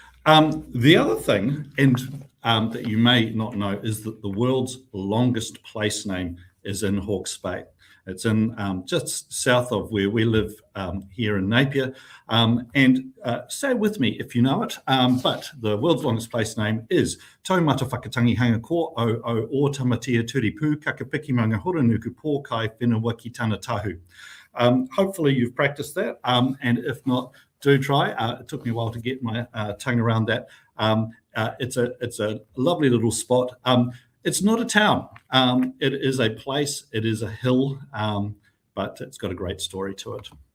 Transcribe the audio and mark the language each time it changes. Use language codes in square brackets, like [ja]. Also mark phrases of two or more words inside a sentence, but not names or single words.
[en] The other thing, and that you may not know, is that the world's longest place name is in Hawke's Bay. It's in just south of where we live here in Napier. And say with me if you know it, but the world's longest place name is Taumata Whakatangi Hanga Ko o Tamatea Turipu Kakapiki Manga Horonuku Pō Kai Whenua ki Tana Tahu. Hopefully you've practiced that, and if not, do try. It took me a while to get my tongue around that. It's a lovely little spot. It's not a town. It is a place. It is a hill, but it's got a great story to it.